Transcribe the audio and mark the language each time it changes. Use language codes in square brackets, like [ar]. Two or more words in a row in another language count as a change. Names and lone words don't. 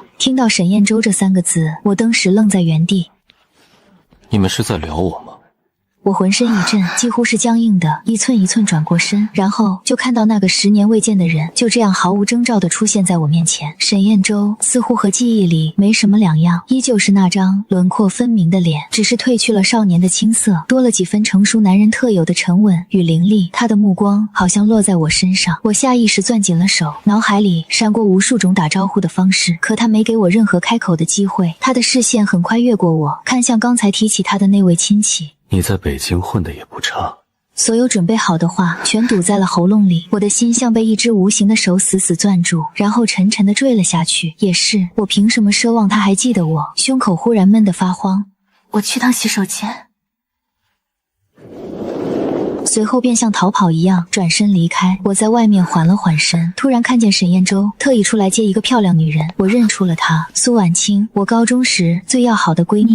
[zh] 聽到沈彥洲這3個字，我當時愣在原地。你們是在聊我嗎？我渾身一震，幾乎是僵硬的，一寸一寸轉過身，然後就看到那個10年未見的人就這樣毫無徵兆地出現在我面前。沈彥洲似乎和記憶裡沒什麼兩樣，依舊是那張輪廓分明的臉，只是褪去了少年的青澀，多了幾分成熟男人特有的沉穩與凌厲。他的目光好像落在我身上，我下意識攥緊了手，腦海裡閃過無數種打招呼的方式，可他沒給我任何開口的機會。他的視線很快越過我，看向剛才提起他的那位親戚。你在北京混得也不差。所有準備好的話全堵在了喉嚨裡，我的心像被一只無形的手死死攥住，然後沉沉地墜了下去。也是，我憑什麼奢望他還記得我？胸口忽然悶得發慌。我去趟洗手間。隨後便像逃跑一樣轉身離開。我在外面緩了緩神，突然看見沈彥洲特意出來接一個漂亮女人，我認出了她，蘇婉清，我高中時最要好的閨蜜。